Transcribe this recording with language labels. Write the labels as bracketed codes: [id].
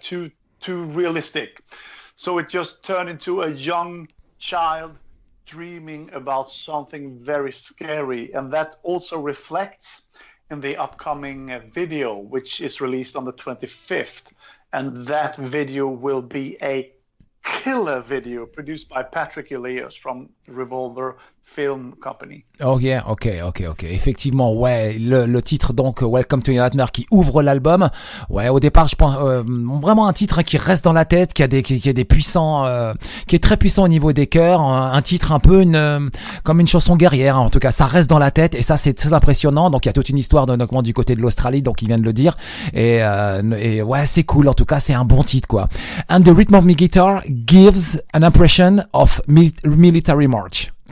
[en] Too realistic. So it just turned into a young child dreaming about something very scary, and that also reflects in the upcoming video, which is released on the 25th, and that video will be a killer video produced by Patrick Elias from Revolver Film Company. Oh yeah, ok. [fr] Effectivement, ouais, le titre donc Welcome to Your Nightmare qui ouvre l'album. Ouais, au départ, je pense vraiment un titre qui reste dans la tête, qui a des puissants, qui est très puissant au niveau des chœurs, un titre un peu comme une chanson guerrière. Hein. En tout cas, ça reste dans la tête et ça c'est très impressionnant. Donc il y a toute une histoire notamment du côté de l'Australie, donc il vient de le dire. Et ouais, c'est cool. En tout cas, c'est un bon titre quoi. [en] And the rhythm of my guitar gives an impression of military march.